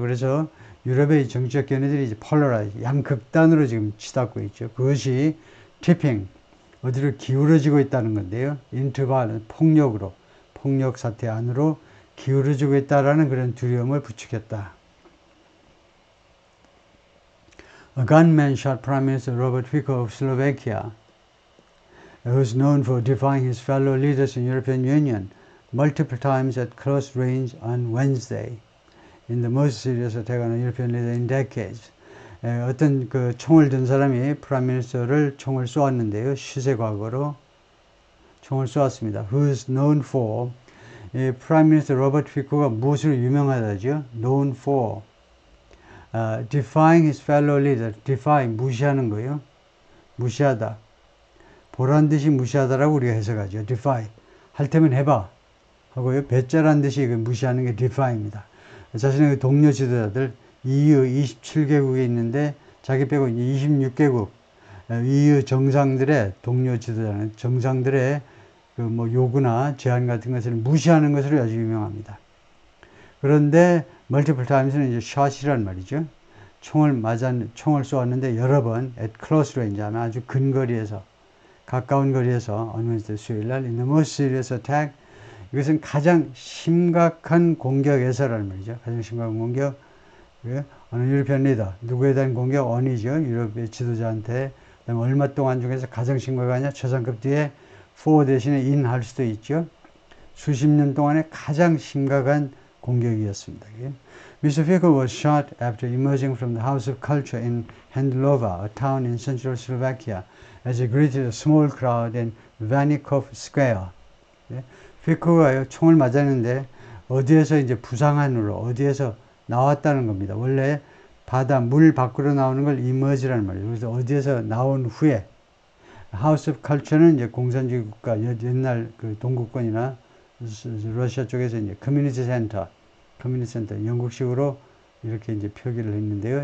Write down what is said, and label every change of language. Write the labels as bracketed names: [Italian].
[Korean] 그래서 유럽의 정치적 견해들이 이제 polarized, 양극단으로 지금 치닫고 있죠. 그것이 tipping, 어디로 기울어지고 있다는 건데요. [English] into violence, [Korean] 폭력 사태 안으로 기울어지고 있다라는 그런 두려움을 부추겼다. [English] A gunman shot Prime Minister Robert Fico of Slovakia, who is known for defying his fellow leaders in the European Union multiple times at close range on Wednesday, in the most serious attack on a European leader in decades. [Korean] 어떤 그 총을 든 사람이 프라임 미니스터를 총을 쏘았는데요. 시세 과거로 총을 쏘았습니다. [English] Who is known for, [Korean] 이 프라임 미니스터 로버트 피코가 무엇으로 유명하다죠? [English] known for defying his fellow leader. [Korean] defy 무시하는 거예요. 무시하다. 보란 듯이 무시하다라고 우리가 해석하죠. defy 할 테면 해봐 하고요. 배째란 듯이 무시하는 게 defy입니다. 자신의 동료 지도자들 EU 27개국에 있는데 자기 빼고 26개국 EU 정상들의 동료 지도자는 정상들의 그 뭐 요구나 제안 같은 것을 무시하는 것으로 아주 유명합니다. 그런데 [English] multiple times [Korean] 는 이제 shot이란 말이죠. 총을 쏘았는데 여러 번 [English] at close range [Korean] 하면 아주 근거리에서 가까운 거리에서 [English] on Wednesday [Korean] 수요일날 [English] in the most serious attack [Korean] 이것은 가장 심각한 공격에서라는 말이죠. 가장 심각한 공격 어느 유럽편 리더 누구에 대한 공격 on이죠. 유럽의 지도자한테 그다음에 얼마 동안 중에서 가장 심각하냐 최상급 뒤에 for 대신에 in 할 수도 있죠. 수십 년 동안에 가장 심각한 공격이었습니다. [English] Mr. Fico was shot after emerging from the House of Culture in Handlova, a town in central Slovakia, as he greeted a small crowd in Vanikov Square. [Korean] 피코가 총을 맞았는데 어디에서 이제 부상한으로 어디에서 나왔다는 겁니다. 원래 물 밖으로 나오는 걸 emerge라는 말이에요. 그래서 어디에서 나온 후에 House of Culture는 이제 공산주의 국가 옛날 그 동구권이나 러시아 쪽에서 이제 커뮤니티 센터 영국식으로 이렇게 이제 표기를 했는데요.